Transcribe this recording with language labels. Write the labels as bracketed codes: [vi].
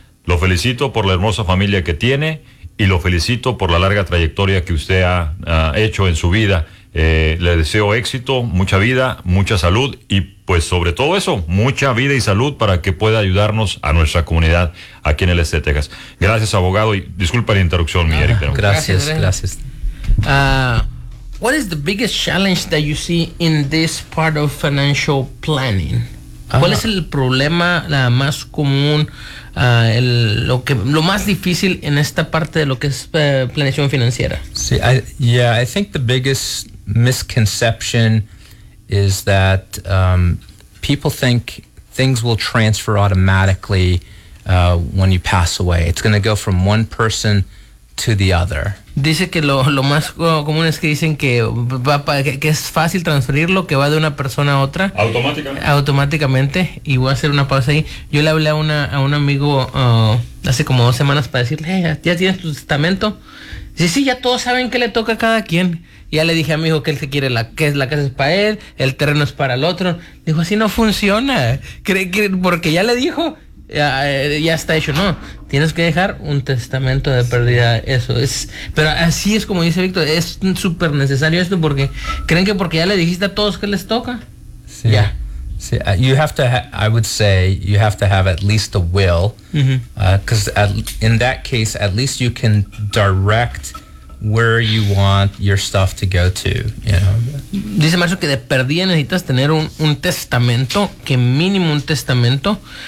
[es] Lo felicito por la hermosa familia que tiene, y lo felicito por la larga trayectoria que usted ha hecho en su vida. Le deseo éxito, mucha vida, mucha salud, y pues sobre todo eso, mucha vida y salud para que pueda ayudarnos a nuestra comunidad aquí en el este de Texas. Gracias, abogado, y disculpa la interrupción, mi Eric. Gracias. [en] What is the biggest challenge that you see in this part of financial planning? [es] ¿Cuál es el problema más común, lo más difícil en esta parte de lo que es planeación financiera? [en] Sí, I think the biggest misconception is that people think things will transfer automatically when you pass away. It's going to go from one person to the other. [es] Dice que lo más común es que dicen que es fácil transferirlo, que va de una persona a otra. Automáticamente. Y voy a hacer una pausa ahí. Yo le hablé a un amigo hace como dos semanas para decirle, hey, ¿ya tienes tu testamento? Sí, ya todos saben qué le toca a cada quien. Ya le dije a mi hijo que él se quiere la casa es para él, el terreno es para el otro. Dijo, así no funciona. Porque ya le dijo, ya está hecho, ¿no? Tienes que dejar un testamento de pérdida, eso es. Pero así es como dice Víctor, es súper necesario esto porque creen que porque ya le dijiste a todos que les toca. Sí. Ya. [en] Sí, you have to I would say you have to have at least a will. Because in that case, at least you can direct where you want your stuff to go to, you know. [es] Dice Marcio que de perdida necesitas tener un testamento, que mínimo un testamento.